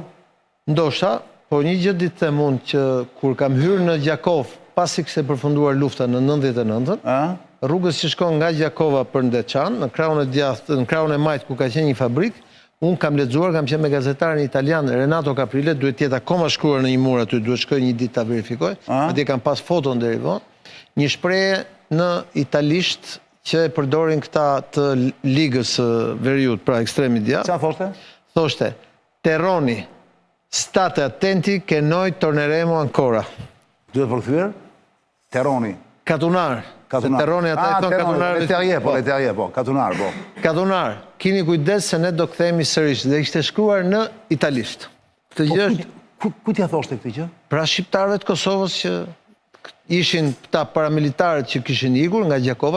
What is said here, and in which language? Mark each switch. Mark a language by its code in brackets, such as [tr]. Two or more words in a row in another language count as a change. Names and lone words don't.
[sq] Ndoshta, por një gjë ditë them unë që kur kam hyrë në Gjakov, pasi kishte përfunduar lufta në 99-ën, rrugës që shkon nga Gjakova për Ndeçan, në krahun e djathtë, në krahun e majt ku ka qenë një fabrik, unë kam lexuar, kam qenë me gazetarin italian Renato Caprile, duhet të jetë akoma shkruar në një mur aty, duhet shkoj një ditë ta verifikoj, atje kam pas foton deri vonë, një shprehje në italisht që e përdorin këta të ligës veriut, pra ekstremi djathtë. Çfarë thoshte? Thoshte, [it] Terroni, state attenti che noi torneremo ancora. [sq] Duhet përkthyer? Terroni. Katunar. Terroni ata e thon Katunar. Letterje, po, Katunar, po. Katunar, kini kujdes se ne do kthehemi sërish, dhe ishte shkruar në italisht. Këtë gjë është ku t'ia thoshte këtë gjë? Pra shqiptarëve të Kosovës që ishin këta paramilitarët që kishin ikur nga Gjakova.